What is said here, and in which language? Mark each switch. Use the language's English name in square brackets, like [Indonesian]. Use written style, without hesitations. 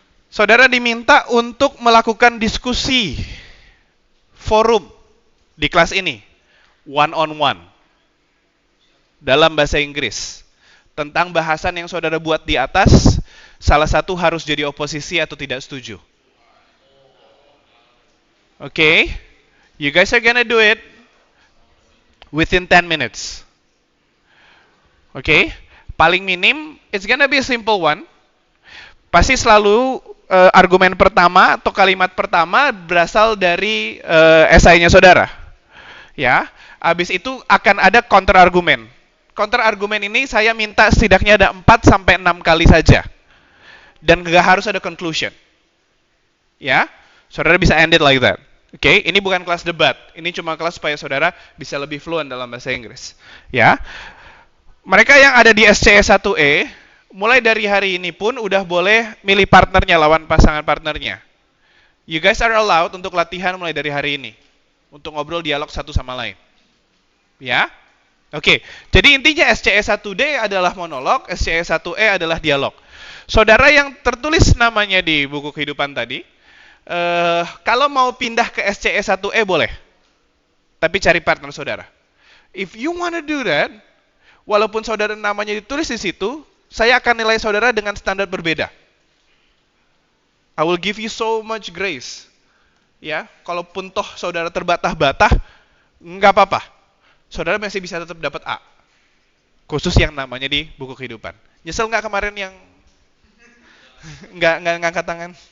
[Indonesian] Saudara diminta untuk melakukan diskusi forum di kelas ini, [English] one on one, [Indonesian] dalam bahasa Inggris. Tentang bahasan yang saudara buat di atas, salah satu harus jadi oposisi atau tidak setuju. [English] Okay? You guys are gonna do it within 10 minutes. Okay? [Indonesian] Paling minim, [English] it's gonna be a simple one. [Indonesian] Pasti selalu argumen pertama atau kalimat pertama berasal dari esainya saudara. Ya, habis itu akan ada counter argumen. Counter argumen ini saya minta setidaknya ada 4 sampai 6 kali saja. Dan nggak harus ada conclusion. Ya, saudara bisa [English] end it like that. [Indonesian] Oke, ini bukan kelas debat. Ini cuma kelas supaya saudara bisa lebih fluent dalam bahasa Inggris. Ya, mereka yang ada di SCE 1E, mulai dari hari ini pun udah boleh milih partnernya, lawan pasangan partnernya. [English] You guys are allowed [Indonesian] untuk latihan mulai dari hari ini. Untuk ngobrol dialog satu sama lain. Ya? Oke, jadi intinya SCE 1D adalah monolog, SCE 1E adalah dialog. Saudara yang tertulis namanya di buku kehidupan tadi, kalau mau pindah ke SCE 1E boleh. Tapi cari partner saudara. [English] If you wanna do that, [Indonesian] walaupun saudara namanya ditulis di situ, saya akan nilai saudara dengan standar berbeda. [English] I will give you so much grace. [Indonesian] Ya, kalaupun toh saudara terbatah-batah, nggak apa-apa. Saudara masih bisa tetap dapat A. Khusus yang namanya di buku kehidupan. Nyesel nggak kemarin yang nggak ngangkat tangan?